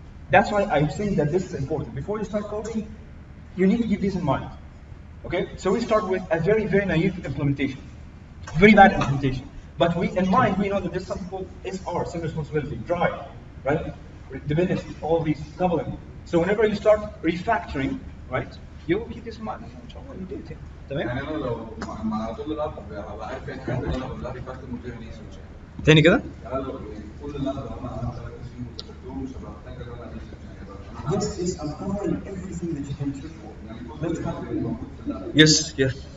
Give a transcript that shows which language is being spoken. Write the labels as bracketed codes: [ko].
[en] That's why I'm saying that this is important. Before you start coding, you need to keep this in mind. Okay? So we start with a very, very naive implementation. Very bad implementation. But in mind, we know that this something called SR, single responsibility, dry, right? Dependency, all these coupling. So whenever you start refactoring, right, you will keep this in mind. You do it. تمام؟ [ar] يعني انا لو مع طول الوقت هبقى عارف يعني الحاجات اللي انا بعملها ريفاكتور من غير ريسيرش. تاني كده؟ يعني انا لو كل اللي انا بعمله فيه وذاكرتهم مش هبقى محتاج ان انا ريسيرش يعني. [en] This is uncovering everything that you can do for. [ar] يعني كل اللي موجود في اللاب.